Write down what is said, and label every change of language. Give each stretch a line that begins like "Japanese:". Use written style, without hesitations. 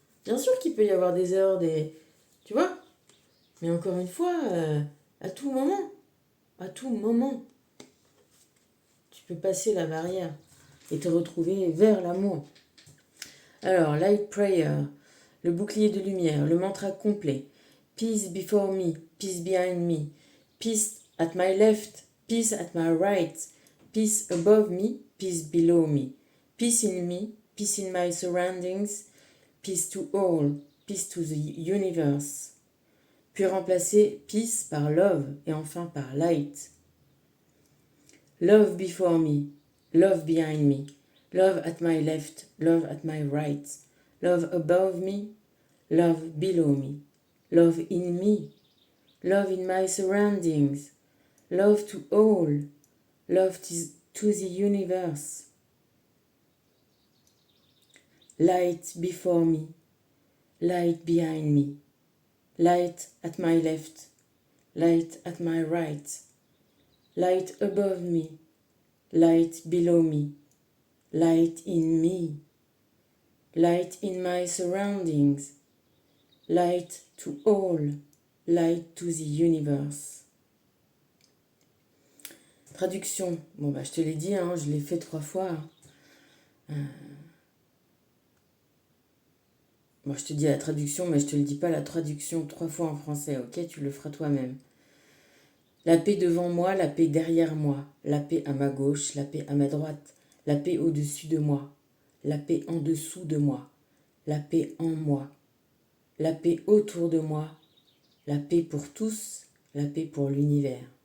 French: Bien sûr qu'il peut y avoir des erreurs, tu vois. Mais encore une fois, à tout moment, à tout moment. Tu peux passer la barrière et te retrouver vers l'amour. Alors, Light Prayer, le bouclier de lumière, le mantra complet.
English: Peace before me, peace behind me, peace at my left, peace at my right, peace above me, peace below me, peace in me, peace in my surroundings, peace to all, peace to the universe.
French: Puis remplacer peace par love et enfin par light.
English: Love before me, love behind me, love at my left, love at my right, love above me, love below me, love in me, love in my surroundings, love to all, love to the universe. Light before me, light behind me, light at my left, light at my right, light above me, light below me, light in me, light in my surroundings, light to all, light to the universe.
French: Traduction. Bon, je te l'ai dit, je l'ai fait 3 fois. Bon, je te dis la traduction, mais je te le dis pas la traduction 3 fois en français, ok? Tu le feras toi-même. La paix devant moi, la paix derrière moi, la paix à ma gauche, la paix à ma droite, la paix au-dessus de moi, la paix en dessous de moi, la paix en moi, la paix autour de moi, la paix pour tous, la paix pour l'univers.